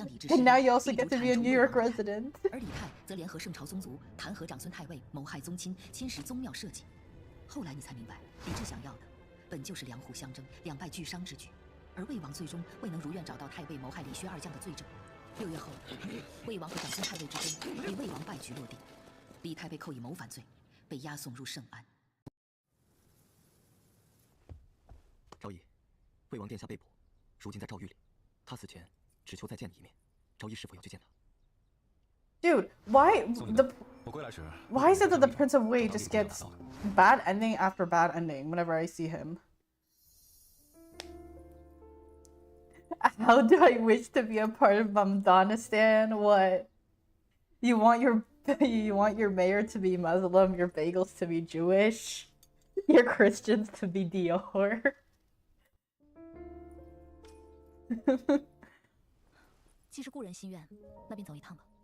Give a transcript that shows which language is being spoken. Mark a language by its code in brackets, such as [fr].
[en] And now you also get to be a New York resident. [zh] 而李泰则联合圣朝宗族弹劾长孙太尉谋害宗亲，侵蚀宗庙社稷。后来你才明白，李治想要的本就是两虎相争、两败俱伤之举，而魏王最终未能如愿找到太尉谋害李薛二将的罪证。 6月后，魏王和长孙太尉之争以魏王败局落定，李泰被扣以谋反罪，被押送入圣安。昭仪，魏王殿下被捕，如今在诏狱里。他死前只求再见你一面，昭仪是否要去见他？ [en] Dude, why is it that the Prince of Wei just gets bad ending after bad ending whenever I see him? How do I wish to be a part of Mamdanistan? What? You want your mayor to be Muslim, your bagels to be Jewish, your Christians to be Dior. [zh] 既是故人心愿，那便走一趟吧。